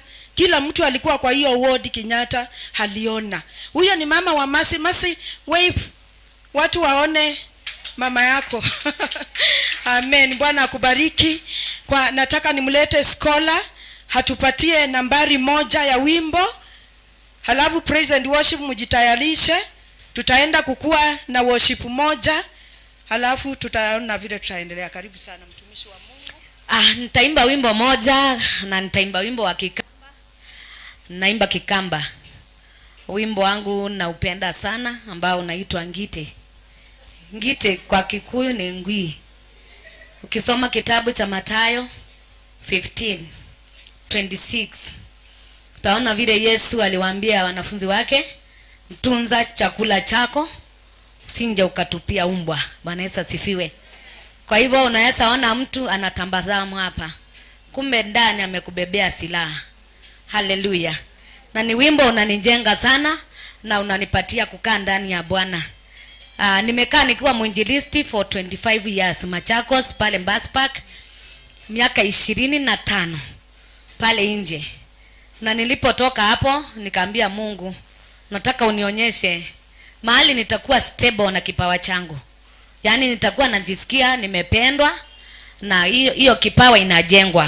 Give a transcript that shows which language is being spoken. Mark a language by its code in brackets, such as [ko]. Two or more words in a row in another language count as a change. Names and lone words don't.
[sw] Kila mtu alikuwa kwa hiyo ward Kenyatta aliona. Huyo ni mama wa Masi wave. Watu waone mama yako. Amen. Bwana akubariki. Nataka nimlete scholar hatupatie nambari 1 ya wimbo. Halafu [en] praise and worship [sw] mjitayarishe. Tutaenda kukua na worship moja. Halafu tutaona vile tutaendelea. Karibu sana mtumishi wa Mungu. Nitaimba wimbo moja na nitaimba wimbo wa Kikamba. Naimba Kikamba. Wimbo wangu naupenda sana ambao unaitwa Ngite. Ngite kwa Kikuyu ni ngwi. Ukisoma kitabu cha Mathayo 15:26 utaona vile Yesu aliwaambia wanafunzi wake, mtunza chakula chako usinje ukatupia umbwa. Bwana Yesu asifiwe. Kwa hivyo unaweza ona mtu anatambazamu hapa, kumbe ndani amekubebea silaha. Haleluya. Na ni wimbo unanijenga sana na unanipatia kukaa ndani ya Bwana. Nimekaa nikiwa mwinjilisti [en] for 25 years [sw] Machakos pale Mbas Park, miaka 25 pale nje. Na nilipotoka hapo nikaambia Mungu, nataka unionyeshe mahali nitakuwa stable na kipawa changu. Yaani nitakuwa najisikia nimependwa na hiyo kipawa inajengwa.